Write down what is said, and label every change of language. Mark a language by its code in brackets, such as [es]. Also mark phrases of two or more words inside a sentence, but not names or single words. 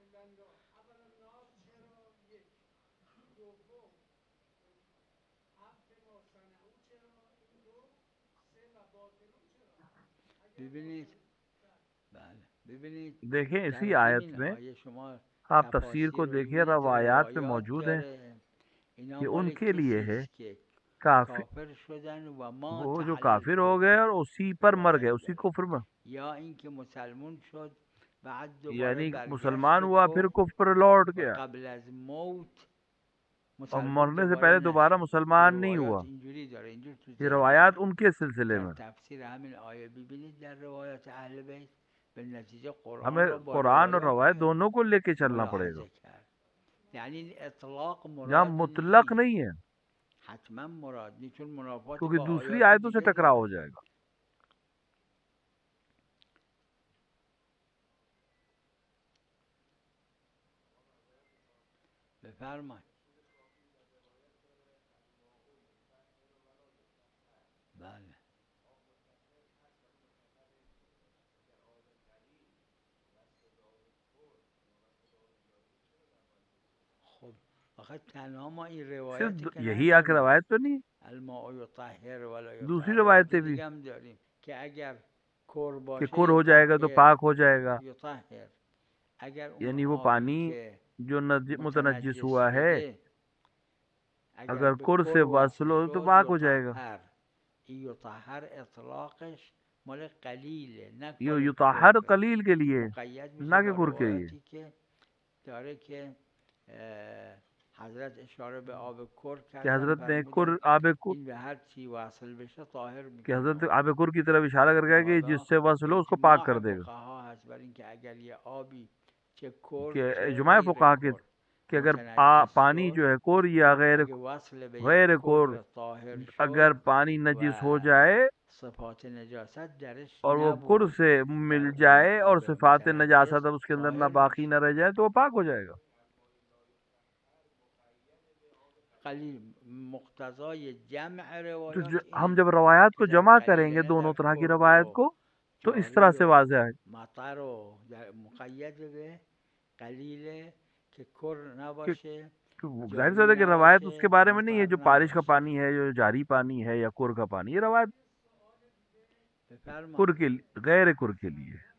[fa] ببینید بله ببینید [ur] دیکھیں [fa] در [ur] اسی آیت [fa] همین [ur] میں [fa] آیه شما [ur] آپ تفسیر کو [fa] تفاسیر رو [ur] دیکھیے، [fa] ببینید [ur] روایات میں روایات موجود ہیں [fa] داره. اینا [ur] کہ [fa] مال [ur] ان کے لیے کسی ہے [fa] است که کافر، کافر شدن و مات [ur] وہ جو [ar] علی [ur] کافر ہو [ar] الکفر. [ur] گئے اور اسی پر مر گئے، [fa] روایت [ur] اسی [fa] داره [ur] کفر میں، [fa] یا اینکه مسلمون شد بعد دوباره [ur] یعنی [fa] برگشت [ur] مسلمان [fa] به [ur] ہوا پھر کفر کفر پر لوٹ [fa] و [ur] گیا [fa] قبل از موت [ur] اور [fa] مسلمون [ur] مرنے سے [fa] دوباره [ur] پہلے دوبارہ [fa] نشد. [ur] مسلمان نہیں [fa] روایات [ur] ہوا. [fa] اینجوری داره اینجور تو [ur] یہ [fa] ذهن روایات ما. [ur] ان کے سلسلے [fa] در [ur] میں. [fa] تفسیر همین آیه ببینید در روایات اهل بیت به نتیجه قرآن [ur] ہمیں [fa] را با [ur] قرآن اور روایات روایت دونوں کو لے کے چلنا پڑے گا. [fa] ملاحظه کرد. یعنی اطلاق [ur] یہاں [fa] مراد مطلق نیست، [ur] نہیں ہے [fa] حتما مراد نیست، چون منافات [ur] کیونکہ [fa] با [ur] دوسری [fa] آیات [ur] آیتوں سے [fa] دیگه [ur] ٹکراؤ ہو [fa] داره. [ur] جائے گا. [fa] بفرمایید. بله خب آخه تنها ما این روایتی [ur] صرف [fa] که [ur] یہی آ کے [fa] نداریم، [ur] روایت تو نہیں، [ar] الماء یطهر ولا [ur] دوسری [ar] یطهر، [ur] روایتیں [fa] روایت [ur] بھی [fa] دیگه هم داریم که اگر کر [ur] کہ [fa] باشه [ur] کر ہو جائے گا تو [ar] یطهر [ur] پاک ہو جائے گا، [fa] یطهر. اگر اون [ur] یعنی وہ [fa] آبی [ur] پانی [fa] که [ur] جو متنجس [fa] متنجس [ur] ہوا ہے [fa] شده اگر [ur] اگر [fa] به کر [ur] کر سے [fa] وصل [ur] وصل ہو تو [fa] شد [ur] پاک ہو جائے گا. [ar] یطهر. [fa] این یطهر اطلاقش مال قلیله نه [ur] یہ مال [ar] یطہر [fa] کره، [ur] قلیل کے لیے [fa] مقید [ur] نہ [fa] میشه [ur] کہ [fa] با [ur] کر کے لیے. [fa] روایتی که داره که حضرت اشاره به آب کر [ur] کہ [fa] کردن، [ur] حضرت نے [fa] فرمودن [ur] آب کر [fa] این به هر چی وصل بشه طاهر [ur] کہ حضرت [fa] میکنه. [ur] آب کر کی طرف اشارہ کر گیا کہ جس سے وصل ہو اس کو پاک کر [fa] اجماع [ur] دے گا. [fa] فقها هست بر این که اگر یه آبی چه کر [ur] کہ [fa] چه [ur] اجماع [fa] غیر [ur] فقہا [fa] کر [ur] کہ اگر [fa] متنجس [ur] پانی [fa] شد، [ur] جو ہے کر یا [fa] اگه وصل به یک [ur] غیر کر، [fa] کر طاهر [ur] اگر [fa] شد [ur] پانی [fa] و [ur] نجس ہو جائے [fa] صفات نجاست درش [ur] اور وہ کر [fa] نبود [ur] سے [fa] در [ur] مل [fa] اون [ur] جائے اور [fa] آب [ur] صفات [fa] متنجس [ur] نجاست اب اس کے اندر نہ [fa] طاهر [ur] باقی نہ [fa] میشه. [ur] رہ جائے تو وہ پاک ہو جائے گا. [fa] قلیل مقتضای جمع [ur] تو [fa] روایات [ur] ہم [fa] اینه [ur] جب روایات [fa] که [ur] کو [fa] در [ur] جمع کریں گے [fa] قلیل نه [ur] دونوں [fa] در [ur] طرح کی [fa] کر [ur] روایت [fa] و [ur] کو تو اس طرح [fa] جاری [ur] سے [fa] و [ur] واضح ہے [fa] مطر و مقید به قلیل که کر [ur] کہ [fa] نباشه [ur] ظاہر سی [fa] جاری [ur] بات ہے کہ روایت اس کے [fa] نباشه [ur] بارے میں نہیں ہے [fa] مطر [ur] جو بارش کا [fa] نباشه. [ur] پانی ہے، جو جاری پانی ہے یا کور کا پانی، یہ روایت [fa] بفرما. [ur] کر کے غیر کر کے لیے.